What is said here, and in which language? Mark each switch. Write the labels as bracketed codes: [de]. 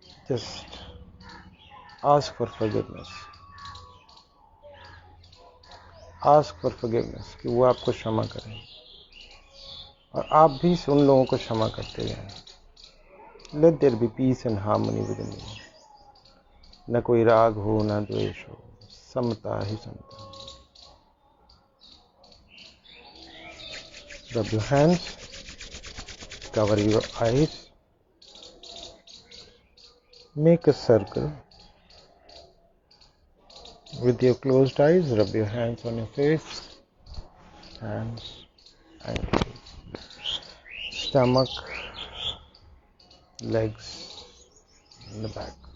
[en] Just ask for forgiveness. Ask for forgiveness [hi] कि वो आपको क्षमा करें और आप भी उन लोगों को क्षमा करते जाएं। [en] Let there be peace and harmony within you. [hi] न कोई राग हो, न द्वेष हो, समता ही समता। [en] Rub your hands, cover your eyes, make a circle. With your closed eyes, rub your hands on your face, hands, ankles, stomach, legs, and the back.